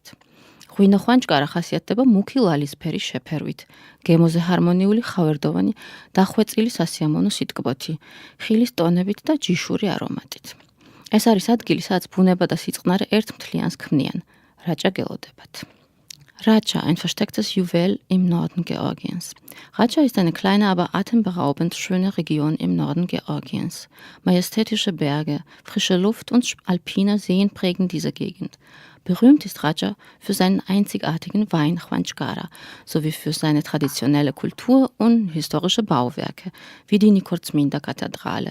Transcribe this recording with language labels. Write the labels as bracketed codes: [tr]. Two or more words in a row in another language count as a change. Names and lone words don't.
[ka] ღვინო ხვანჭკარა ხასიათდება მუქი ლალისფერი შეფერვით, გემოზე ჰარმონიული ხავერდოვანი დახვეწილი სასიამოვნო სიტკბოთი, ხილის ტონებით და ჯიშური არომატით. ეს არის ადგილი, სადაც ბუნება და სიწყნარე ერთ მთლიანს ქმნიან, რაჭა გელოდებათ. [de] Racha, ein verstecktes Juwel im Norden Georgiens. Racha ist eine kleine, aber atemberaubend schöne Region im Norden Georgiens. Majestätische Berge, frische Luft und alpine Seen prägen diese Gegend. Berühmt ist Racha für seinen einzigartigen Wein Khvanchkara sowie für seine traditionelle Kultur und historische Bauwerke, wie die Nicorzminda-Kathedrale.